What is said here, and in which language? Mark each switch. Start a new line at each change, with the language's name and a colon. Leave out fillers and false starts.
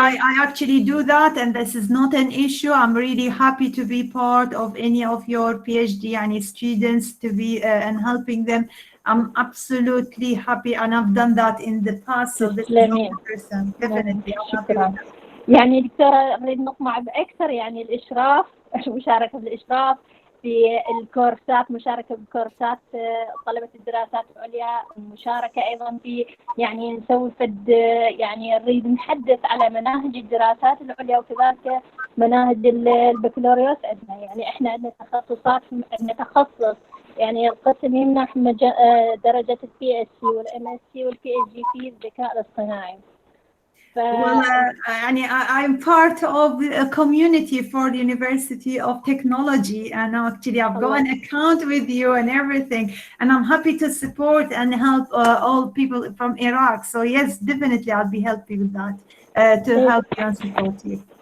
English: I actually do that, and this is not an issue. I'm really happy to be part of any of your PhD and students to be and helping them. I'm absolutely happy, and I've done that in the past. So this is not a person, definitely.
Arabic: شكرا. يعني دكتورة نريد نطمع بأكثر يعني الإشراف، المشاركة بالإشراف في الكورسات، مشاركة بكورسات طلبة الدراسات العليا، المشاركة أيضا في يعني نسوي فد يعني نريد نحدث على مناهج الدراسات العليا وكذلك مناهج البكالوريوس عندنا. يعني إحنا عندنا تخصصات، عندنا تخصص يعني القسم يمنح درجة PhD والMSc والPhD في الذكاء الاصطناعي.
English: Well, I'm part of a community for the University of Technology, and actually I've got an account with you and everything, and I'm happy to support and help all people from Iraq. So yes, definitely I'll be helping with that to help you and support you.